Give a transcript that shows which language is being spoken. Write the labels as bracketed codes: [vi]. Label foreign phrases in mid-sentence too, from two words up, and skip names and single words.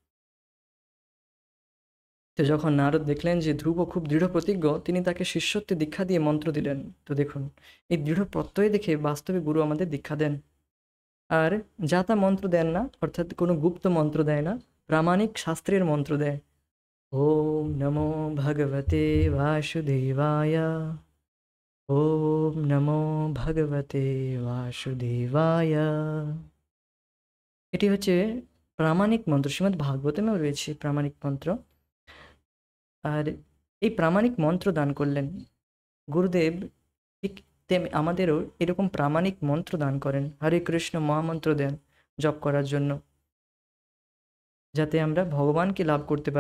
[bn] তো যখন নারদ দেখলেন যে ধ্রুব খুব দৃঢ় প্রতিজ্ঞ, তিনি তাকে শিষ্যত্বে দীক্ষা দিয়ে মন্ত্র দিলেন। তো দেখুন, এই দৃঢ় প্রত্যয় দেখে বাস্তবে গুরু আমাদের দীক্ষা দেন। আর যা তা মন্ত্র দেন না, অর্থাৎ কোনো গুপ্ত মন্ত্র দেয় না, প্রামাণিক শাস্ত্রের মন্ত্র দেয়। [sa] ওম নমো ভগবতে বাসুদেবায়, ওম নমো ভগবতে বাসুদেবায়। [bn] এটি হচ্ছে প্রামাণিক মন্ত্র, শ্রীমদ্ ভাগবতেমেও রয়েছে প্রামাণিক মন্ত্র। আর এই প্রামাণিক মন্ত্র দান করলেন গুরুদেব, ঠিক আমাদেরও এরকম প্রামাণিক মন্ত্র দান করেন, হরে কৃষ্ণ মহামন্ত্র দেন জপ করার জন্য, যাতে আমরা ভগবানকে লাভ করতে পারি।